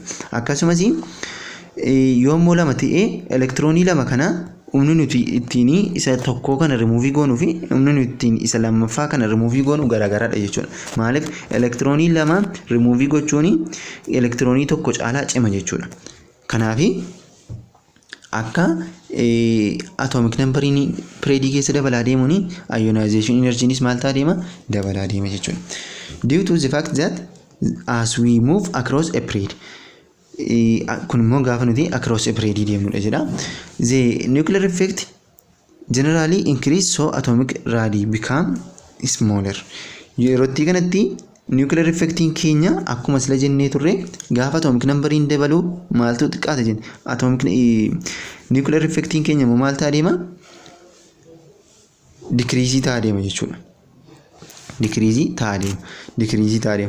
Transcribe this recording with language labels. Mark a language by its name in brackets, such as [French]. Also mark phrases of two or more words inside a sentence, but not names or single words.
[Oromo] Akkasumas yoommoo lama ta'ee elektiroonii lama kana humni nuti ittiin isa tokko kana remove goonuu fi humni nuti ittiin isa lammaffaa kana remove goonu garaagaraadha jechuudha. Maaliif elektiroonii lama remove gochuun elektiroonii tokko caalaa cima jechuudha. Kanaaf akka [English] atomic numberiin [Oromo] period keessa dabalaa deemuun [English] ionization energynis [Oromo] maal ta'a deema dabalaa deema jechuudha. [English] Due to the fact that as we move across a period [Oromo] kun immoo gaafa nuti [English] across a period [Oromo] deemnudha jedha. [English] The nuclear effect generally increase so atomic radii become smaller. [Oromo] Yerootti kanatti [English] nuclear effectiin [Oromo] keenya akkuma sila jennee turre gaafa [English] atomic numberiin [Oromo] dabaluu maaltu xiqqaata jenna [English] atomic nuclear effectiin [Oromo] keenya immoo maal ta'a deema decrease ta'a deema jechuudha. Decrease ta'a deema.